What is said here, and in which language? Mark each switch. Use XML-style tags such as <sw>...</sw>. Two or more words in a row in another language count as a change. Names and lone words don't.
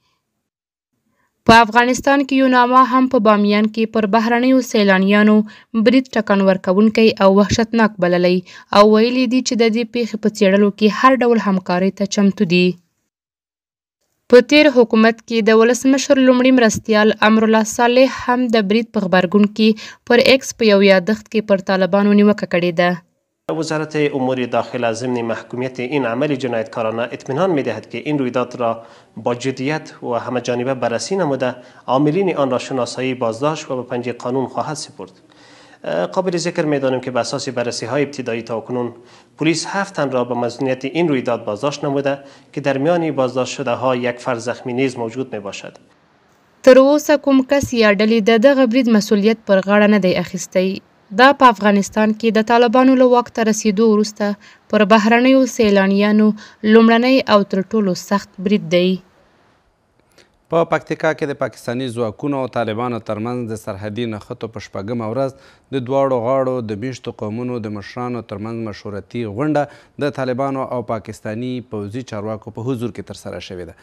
<ps>په افغانستان کې یوناما هم په بامیان کې پر بهرنیو سیلانیانو برید ټکان ورکوونکی او وحشتناک بللی او ویلي دي چې د دې پیښې په څېړلو کې هر ډول همکارۍ ته چمتو دي. په تیر حکومت کې د ولسمشر لومړي مرستیال امرالله صالح هم د برید په غبرګون کې پر ایکس په یو یادښت کې پر طالبانو نیوکه کړې ده.</ps> <fa>وزارت امور داخله ضمن محکومیت این عمل جنایتکارانه اطمینان می‌دهد که این رویداد را با جدیت و همه‌جانبه بررسی نموده عاملین آن را شناسایی، بازداشت و به پنجه قانون خواهد سپرد. قابل ذکر می‌دانیم که به اساس بررسی‌های ابتدایی تاکنون پلیس 7 تن را به مظنونیت این رویداد بازداشت نموده که در میان بازداشت شده‌ها یک فرد زخمی نیز موجود می‌باشد.</fa> <ps>تر اوسه کوم کس یا ډلې د دغه برید مسؤلیت پر غاړه نه دی اخیستی. دا په افغانستان کې د طالبانو له واک ته رسیدو وروسته پر بهرنیو سیلانیانو لومړنی او تر ټولو سخت برید دی. په پکتیکا کې د پاکستاني ځواکونو او طالبانو ترمنځ د سرحدي نښتو په شپږمه ورځ د دواړو غاړو د میشتو قومونو د مشرانو ترمنځ مشورتي غونډه د طالبانو او پاکستاني پوځي چارواکو په حضور کې ترسره شوې ده.</ps>